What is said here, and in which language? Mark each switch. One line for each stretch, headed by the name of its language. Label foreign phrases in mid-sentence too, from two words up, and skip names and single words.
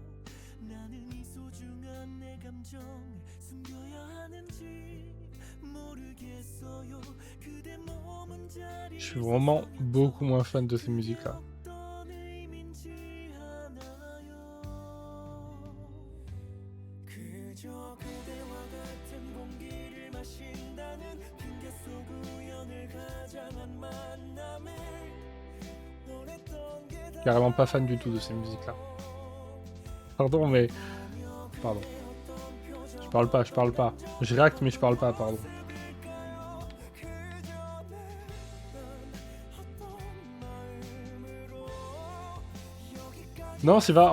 Korean: 나는 이 소중한 내 감정을 숨겨야 하는지 모르겠어요. 그대 머문 자리에
French: Je suis vraiment beaucoup moins fan de ces musiques-là.
Korean: 어떤 의미인지 아나요? 그저 그대와 같은 공기를 마신다는 핑계 속 우연을 가장한 만남을
French: Carrément pas fan du tout de ces musiques-là. Pardon, mais... Pardon. Je parle pas. Je réacte, mais je parle pas, pardon. Non, c'est pas...